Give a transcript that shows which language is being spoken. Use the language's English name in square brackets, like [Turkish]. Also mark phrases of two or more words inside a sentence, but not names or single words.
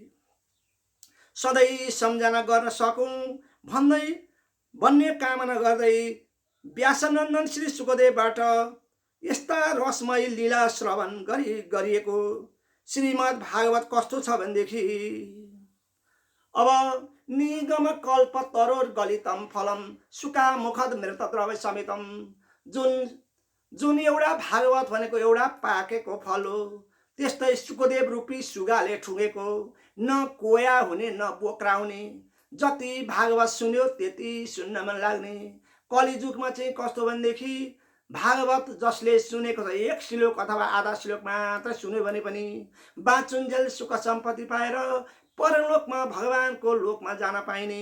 [Nepali] सधैँ सम्झना गर्न सकौँ भन्ने कामना गर्दै व्यासनन्दन श्री सुखदेवबाट यस्ता रसमय लीला श्रवण गरिएको श्रीमद् भागवत कस्तो छ भनेदेखि, अब [Sanskrit] निगम कल्प तरोर गलितम फलम सुका मुखद मृत द्रव्य समेतम, [Nepali] जुन एउटा भागवत भनेको एउटा पाकेको फल हो। त्यस्तै सुखदेव रूपी सुगाले ठुँगेको, न कोया हुने न बोक्रा हुने, जति भागवत सुन्यो त्यति सुन्न मन लाग्ने। कलिजुगमा चाहिँ कस्तो भनेदेखि भागवत जसले सुनेको छ, 1 श्लोक अथवा आधा श्लोक मात्र सुन्यो भने पनि बाँचुन्जेल सुख सम्पत्ति पाएर परलोकमा भगवानको लोकमा जान पाइने।